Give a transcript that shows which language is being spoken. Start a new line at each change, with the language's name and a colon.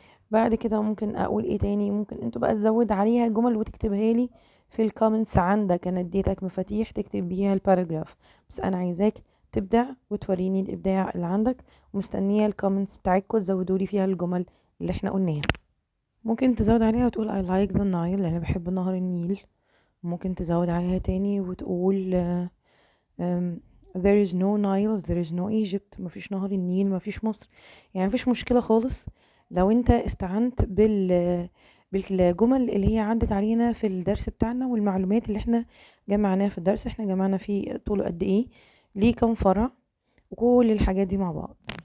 Arabic: بعد كده ممكن اقول ايه تاني؟ ممكن انتوا بقى تزود عليها جمل وتكتبها لي في الكومنتس عندك. انا اديتك مفاتيح تكتب بيها الباراجراف، بس انا عايزاك تبدع وتوريني الابداع اللي عندك، ومستنيه الكومنتس بتاعتكم تزودوا لي فيها الجمل اللي احنا قلناها. ممكن تزود عليها وتقول
English: I like the Nile،
Arabic: لأن أنا بحب نهر النيل. ممكن تزود عليها تاني وتقول
English: there is no Nile, there is no Egypt.
Arabic: مفيش نهر النيل، مفيش مصر. يعني مفيش مشكلة خالص لو انت استعنت بالجمل اللي هي عدت علينا في الدرس بتاعنا، والمعلومات اللي احنا جمعناها في الدرس. احنا جمعنا فيه طوله قد ايه، ليه كم فرع، وكل الحاجات دي مع بعض.